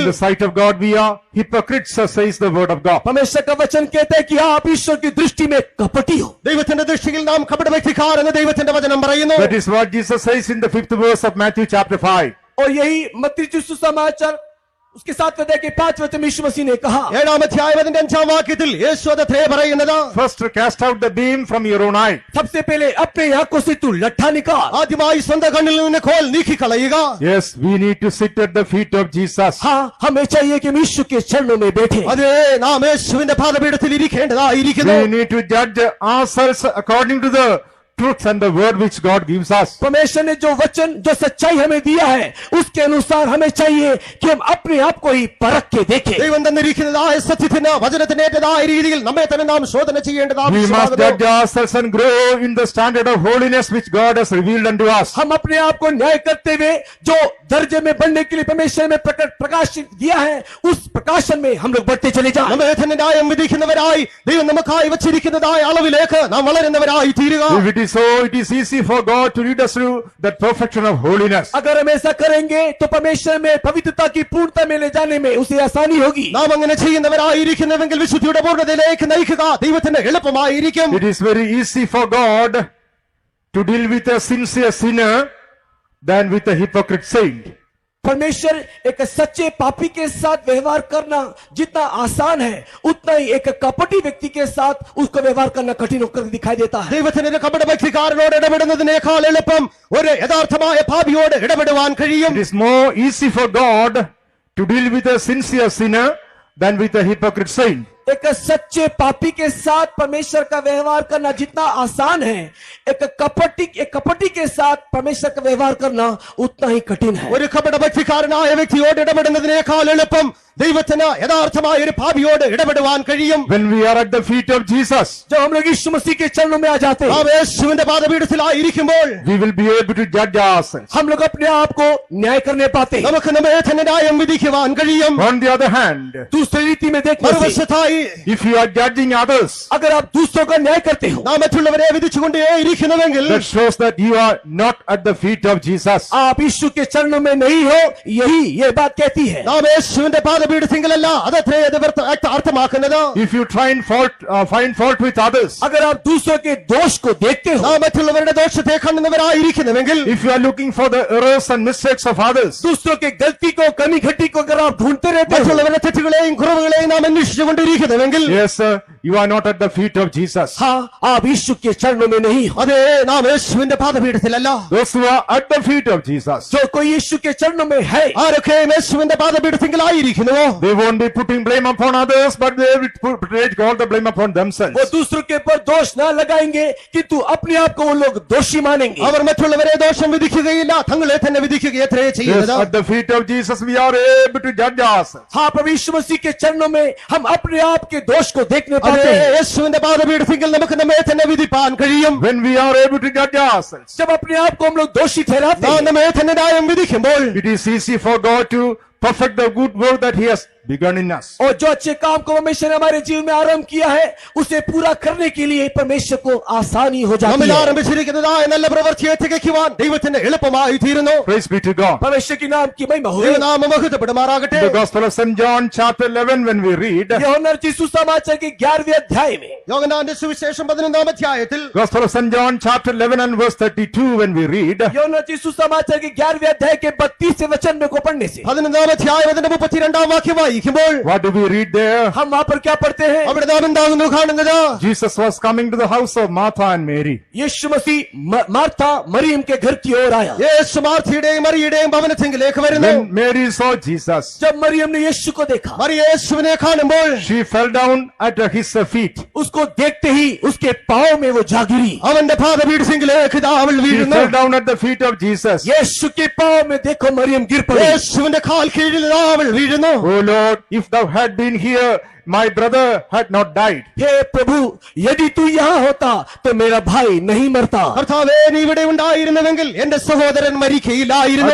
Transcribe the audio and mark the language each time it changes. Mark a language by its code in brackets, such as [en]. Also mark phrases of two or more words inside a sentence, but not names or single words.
[en] in the sight of God we are hypocrites, says the word of God. [hi] परमेश्वर का वचन कहता है कि आप ईश्वर की दृष्टि में कपटी हो। [ml] ദൈവത്തിന്റെ ദൃഷ്ടിയിൽ നാം കപടഭക്തിക്കാർ എന്ന് ദൈവത്തിന്റെ വചനം പറയുന്നു. [en] That is what Jesus says in the 5th verse of Matthew chapter 5. [hi] और यही मत्ती सुसमाचार उसके 7वें अध्याय के 5वें वचन में यीशु मसीह ने कहा, [ml] 7-ാം അധ്യായം അതിന്റെ 5-ാം വാക്യത്തിൽ യേശു അത്രേ പറയുന്നത്, [en] First cast out the beam from your own eye. [hi] सबसे पहले अपने आंखों से तू लट्ठा निकाल। [ml] ആദ്യമായി സ്വന്തം കണ്ണിൽ നിന്ന് കോൽ നീക്കിക്കളയുക. [en] Yes, we need to sit at the feet of Jesus. [hi] हाँ, हमें चाहिए कि हम यीशु के चरणों में बैठे। [ml] അതെ, നാം യേശുവിന്റെ പാദപീഠത്തിൽ ഇരിക്കേണ്ടതായിരിക്കുന്നു. [en] We need to judge ourselves according to the truth and the word which God gives us. [hi] परमेश्वर ने जो वचन जो सच्चाई हमें दिया है उसके अनुसार हमें चाहिए कि हम अपने आप को ही परख के देखें। [ml] ദൈവം തന്നിരിക്കുന്നതായ സത്യത്തിന് വചനത്തിനേറ്റതായ രീതിയിൽ നമ്മെ തന്നെ നാം ശോധന ചെയ്യേണ്ടത് [en] We must [ml] ആവശ്യമാകുന്നു. [en] judge ourselves and grow in the standard of holiness which God has revealed unto us. [hi] हम अपने आप को न्याय करते हुए जो दर्जे में बढ़ने के लिए परमेश्वर ने प्रकाशित दिया है उस प्रकाशन में हम लोग बढ़ते चले जाएं। [ml] നമ്മെ തന്നെ ന്യായം വിധിക്കുന്നവരായി ദൈവം നമുക്കായി വച്ചിരിക്കുന്നതായ അളവിലേക്ക് നാം വളരുന്നവരായി തീരുക. [en] If it is so, it is easy for God to lead us through that perfection of holiness. [hi] अगर हम ऐसा करेंगे तो परमेश्वर में पवित्रता की पूर्णता में ले जाने में उसे आसानी होगी। [ml] നാം അങ്ങനെ ചെയ്യുന്നവരായിരിക്കുന്നുവെങ്കിൽ വിശുദ്ധിയുടെ പൂർണ്ണതയിലേക്ക് നയിക്കുക ദൈവത്തിന് എളുപ്പമായിരിക്കും. [en] It is very easy for God to deal with a sincere sinner than with a hypocrite saint. [hi] परमेश्वर एक सच्चे पापी के साथ व्यवहार करना जितना आसान है उतना ही एक कपटी व्यक्ति के साथ उसको व्यवहार करना कठिन होकर दिखाई देता है। [ml] ദൈവത്തിന് ഒരു കപടഭക്തിക്കാരനോട് ഇടപെടുന്നതിനേക്കാൾ എളുപ്പം ഒരു യഥാർത്ഥമായ പാപിയോട് ഇടപെടുവാൻ കഴിയും. [en] It is more easy for God to deal with a sincere sinner than with a hypocrite saint. [hi] एक सच्चे पापी के साथ परमेश्वर का व्यवहार करना जितना आसान है एक कपटी के साथ परमेश्वर का व्यवहार करना उतना ही कठिन है। [ml] ഒരു കപടഭക്തിക്കാരനായ വ്യക്തിയോട് ഇടപെടുന്നതിനേക്കാൾ എളുപ്പം ദൈവത്തിന് യഥാർത്ഥമായ ഒരു പാപിയോട് ഇടപെടുവാൻ കഴിയും. [en] When we are at the feet of Jesus, [hi] जब हम लोग यीशु मसीह के चरणों में आ जाते हैं [ml] നാം യേശുവിന്റെ പാദപീഠത്തിലായിരിക്കുമ്പോൾ [en] we will be able to judge ourselves. [hi] हम लोग अपने आप को न्याय करने पाते हैं। [ml] നമുക്ക് നമ്മെ തന്നെ ന്യായം വിധിക്കുവാൻ കഴിയും. [en] On the other hand, [hi] दूसरी रीति में देखने से [ml] മറുവശത്തായി [en] if you are judging others, [hi] अगर आप दूसरों का न्याय करते हो [ml] നാം മറ്റുള്ളവരെ വിധിച്ചുകൊണ്ടേയിരിക്കുന്നുവെങ്കിൽ [en] that shows that you are not at the feet of Jesus. [hi] आप यीशु के चरणों में नहीं हो, यही ये बात कहती है। [ml] നാം യേശുവിന്റെ പാദപീഠത്തിങ്കലല്ല അതത്രേ അത് അർത്ഥമാക്കുന്നത്. [en] If you try and find fault with others, [hi] अगर आप दूसरों के दोष को देखते हो, [ml] നാം മറ്റുള്ളവരുടെ ദോഷത്തെ കാണുന്നവരായിരിക്കുന്നുവെങ്കിൽ, [en] if you are looking for the errors and mistakes of others, [hi] दूसरों के गलती को कमी घटी को अगर आप ढूंढते रहते हो, [ml] മറ്റുള്ളവരുടെ തെറ്റുകളെയും കുറവുകളെയും നാം അന്വേഷിച്ചുകൊണ്ടിരിക്കുന്നുവെങ്കിൽ, [en] yes, sir, you are not at the feet of Jesus. [hi] हाँ, आप यीशु के चरणों में नहीं हो। [ml] അതേ, നാം യേശുവിന്റെ പാദപീഠത്തിലല്ല. [en] Those who are at the feet of Jesus, [hi] जो कोई यीशु के चरणों में है, [ml] ആരൊക്കെ യേശുവിന്റെ പാദപീഠത്തിലായിരിക്കുന്നുവോ [en] they won't be putting blame upon others, but they will take all the blame upon themselves. [hi] वो दूसरों के ऊपर दोष ना लगाएंगे किंतु अपने आप को वो लोग दोषी मानेंगे। [ml] അവർ മറ്റുള്ളവരെ ദോഷം വിധിക്കുകയില്ല, തങ്ങളെ തന്നെ വിധിക്കുകയത്രേ [en] Yes, [ml] ചെയ്യുന്നത്. [en] at the feet of Jesus we are able to judge ourselves. [hi] हाँ, प्रभु यीशु मसीह के चरणों में हम अपने आप के दोष को देखने [ml] അതേ, [hi] पाते हैं। [ml] യേശുവിന്റെ പാദപീഠത്തിൽ നമുക്ക് നമ്മെ തന്നെ വിധിപ്പാൻ കഴിയും. [en] When we are able to judge ourselves, [hi] जब अपने आप को हम लोग दोषी ठहराते [ml] നാം [hi] हैं, [ml] നമ്മെ തന്നെ ന്യായം വിധിക്കുമ്പോൾ [en] it is easy for God to perfect the good work that He has begun in us. [hi] और जो अच्छे काम को परमेश्वर ने हमारे जीवन में आरंभ किया है उसे पूरा करने के लिए परमेश्वर को आसानी हो जाती [ml] നമ്മിൽ [hi] है। [ml] ആരംഭിച്ചിരിക്കുന്നതായ നല്ല പ്രവൃത്തിയെ തികയ്ക്കുവാൻ ദൈവത്തിന് എളുപ്പമായി തീരുന്നു. [en] Praise be to God. [hi] परमेश्वर के नाम की महिमा हो। [ml] ദൈവനാമം മഹത്വപ്പെടുമാറാകട്ടെ. [en] The Gospel of St. John chapter 11 when we read, [hi] यूहन्ना रचित सुसमाचार के 11वें अध्याय में, [ml] യോഹന്നാന്റെ സുവിശേഷം 11-ാം അധ്യായത്തിൽ [en] Gospel of St. John chapter 11 and verse 32 when we read, [hi] यूहन्ना रचित सुसमाचार के 11वें अध्याय के 32वें वचन में को पढ़ने से [ml] 11-ാം അധ്യായം അതിന്റെ 32-ാം വാക്യം വായിക്കുമ്പോൾ [en] what do we read there? [hi] हम वहां पर क्या पढ़ते हैं? [ml] അവിടെ നാം എന്താകുന്നു കാണുന്നത്? [en] Jesus was coming to the house of Martha and Mary. [hi] यीशु मसीह मार्था मरियम के घर की ओर आया। [ml] യേശു മാർത്തയുടെയും മറിയയുടെയും ഭവനത്തിലേക്ക് വരുന്നു. [en] When Mary saw Jesus, [hi] जब मरियम ने यीशु को देखा, [ml] മറിയ യേശുവിനെ കാണുമ്പോൾ [en] she fell down at his feet. [hi] उसको देखते ही उसके पांव में वो जा गिरी। [ml] അവന്റെ പാദപീഠത്തിലേക്ക് ഇതാ അവൾ [en] She [ml] വീഴുന്നു. [en] fell down at the feet of Jesus. [hi] यीशु के पांव में देखो मरियम गिर पड़ी। [ml] യേശുവിന്റെ കാൽ കീഴിൽ ഇതാ അവൾ വീഴുന്നു. [en] Oh Lord, if thou had been here, my brother had not died. [hi] हे प्रभु, यदि तू यहाँ होता तो मेरा भाई नहीं मरता। [ml] കർത്താവേ, നീ ഇവിടെ ഉണ്ടായിരുന്നുവെങ്കിൽ എന്റെ സഹോദരൻ മരിക്കയില്ലായിരുന്നു.